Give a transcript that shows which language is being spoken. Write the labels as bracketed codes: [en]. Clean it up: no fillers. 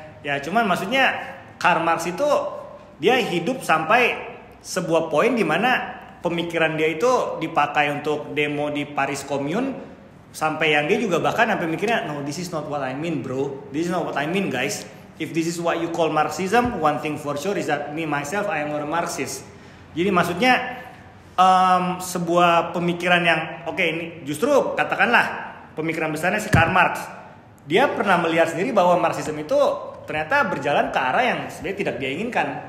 [id] Ya cuman maksudnya Karl Marx itu dia hidup sampai sebuah poin di mana pemikiran dia itu dipakai untuk demo di Paris Commune, sampai yang dia juga bahkan sampai mikirnya [en] no, this is not what I mean bro, this is not what I mean guys. If this is what you call Marxism, one thing for sure is that me myself I am not a Marxist. [id] Jadi maksudnya sebuah pemikiran yang ini justru katakanlah pemikiran besarnya si Karl Marx, dia pernah melihat sendiri bahwa Marxisme itu ternyata berjalan ke arah yang sebenarnya tidak dia inginkan.